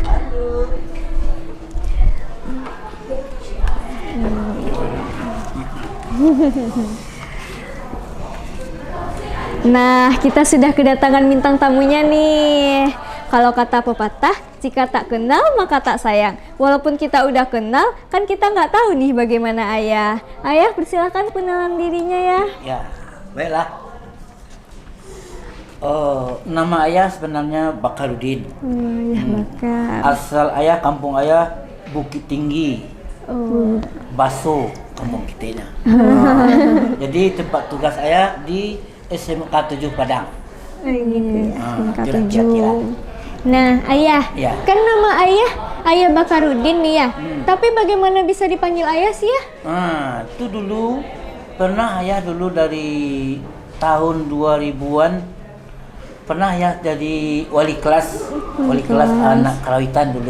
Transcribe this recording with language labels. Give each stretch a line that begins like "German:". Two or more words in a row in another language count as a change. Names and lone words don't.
Indonesian: Nah, kita sudah kedatangan bintang tamunya nih. Kalau kata pepatah, jika tak kenal maka tak sayang. Walaupun kita udah kenal, kan kita nggak tahu nih bagaimana Ayah. Ayah, persilakan kenalan dirinya ya. Ya, baiklah. Nama ayah sebenarnya Bakarudin. Ayah Bakar. Asal ayah, kampung ayah Bukit Tinggi, Baso, kampung kitanya. Jadi tempat tugas ayah di SMK 7 Padang. Gitu ya. Kira-kira. Nah, Ayah, Ya. kan nama Ayah Bakarudin nih ya. Tapi bagaimana bisa dipanggil Ayah sih ya? Itu dulu pernah ayah dulu dari tahun 2000-an pernah ya jadi wali kelas anak karawitan dulu.